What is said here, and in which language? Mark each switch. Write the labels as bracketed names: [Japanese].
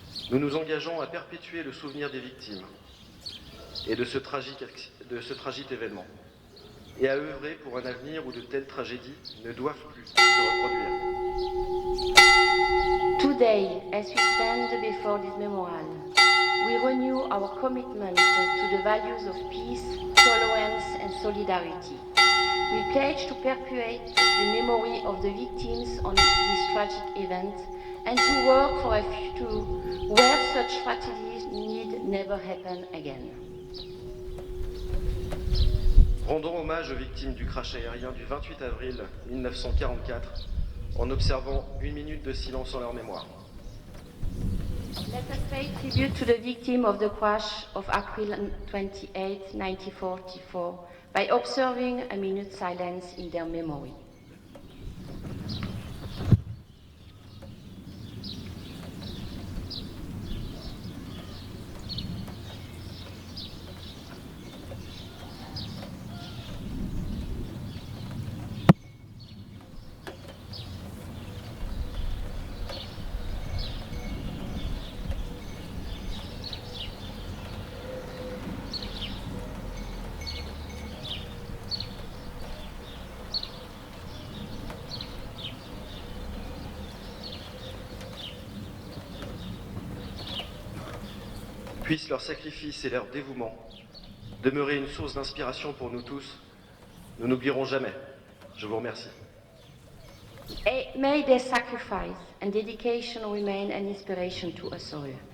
[French] Nous nous engageons à perpétuer le souvenir des victimes et de ce tragique événement. et à œuvrer pour un avenir où de telles tragédies ne doivent plus se reproduire. [English] Today, as we stand before this memorial, we renew our commitment to the values of peace, tolerance and solidarity. We pledge to perpetuate the memory of the victims on this tragic event and to work for a future where such tragedies need never happen again. [French] Rendons hommage aux victimes du crash aérien du 28 avril 1944 en observant 1 minute de silence en leur mémoire. [English] Let us pay tribute to the victim of the crash of April 28, 1944 by observing a minute's silence in their memory. [French] Puissent leur sacrifice et leur dévouement demeurer une source d'inspiration pour nous tous. Nous n'oublierons jamais. Je vous remercie. [English] May their sacrifice and dedication remain an inspiration to us all.